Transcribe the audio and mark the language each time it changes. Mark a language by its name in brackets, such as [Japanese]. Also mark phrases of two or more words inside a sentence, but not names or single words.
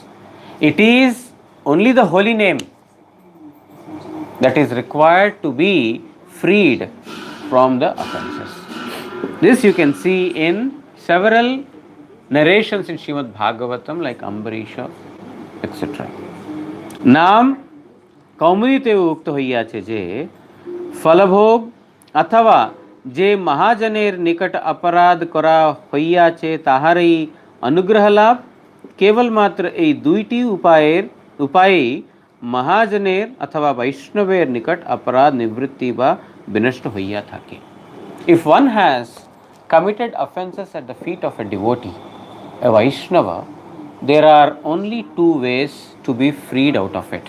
[English] It is only the holy name that is required to be freed from the offenses. This you can see in several narrations in Srimad Bhagavatam like Ambarisha, etc. [Bangla] নাম কৌমুদীতে উক্ত হইয়াছে যে ফলভোগ অথবা যে মহাজনের নিকট অপরাধ করা হইয়াছে তাহারই অনুগ্রহ লাভ কেবল মাত্র এই দুইটি উপায়ে মহাজনের অথবা বৈষ্ণবের নিকট অপরাধ নিবৃত্তি বা বিনষ্ট হইয়া থাকে. [English] If one has committed offences at the feet of a devotee, a Vaishnava, there are only two ways to be freed out of it.